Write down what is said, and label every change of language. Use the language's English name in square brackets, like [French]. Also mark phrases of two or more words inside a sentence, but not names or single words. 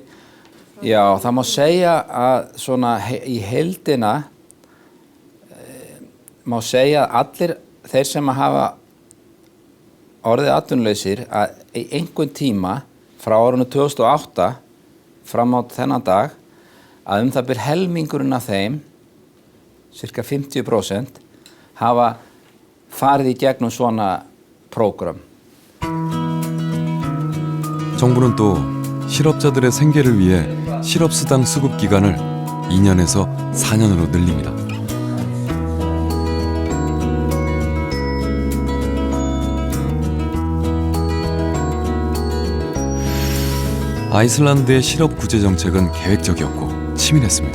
[Icelandic] Já, það má segja að svona í heildina má segja að allir þeir sem hafa orðið atvinnulausir að í einhvern tíma frá árinu 2008 fram á þennan dag að það bil helmingurinn af þeim, cirka 50%, hafa farið í gegnum svona prógram. [Korean] 정부는 또 실업자들의 생계를 위해 실업수당 수급 기간을 2년에서 4년으로 늘립니다. 아이슬란드의 실업 구제 정책은 계획적이었고 치밀했습니다.